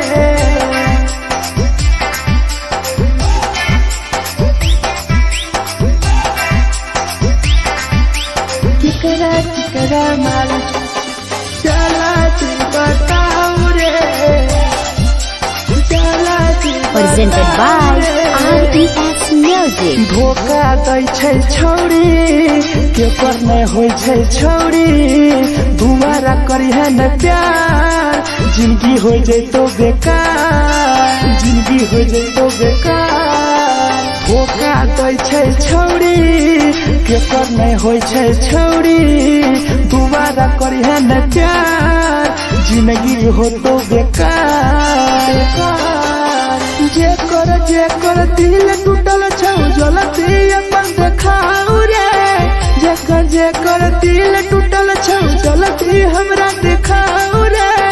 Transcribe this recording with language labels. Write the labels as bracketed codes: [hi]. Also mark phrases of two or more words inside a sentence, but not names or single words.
[mai] केकरा माल जला दी बताओ रे जला दी [en] Presented by RES Music. [mai] धोखा दै छै छौड़ी के पर नहीं होइ छै छौड़ी दुबारा करिहे न प्यार जिंदगी हो जैतो बेकार जिंदगी हो जैतो बेकार धोखा दै छै छौड़ी के पर नहीं होइ छै छौड़ी दुबारा करिहे न प्यार जिंदगी हो तो बेकार जेकर दिल टूटल छौ जलती अपन देखाऊ रे जेकर दिल टूटल छौ जलती हमरा देखाऊ रे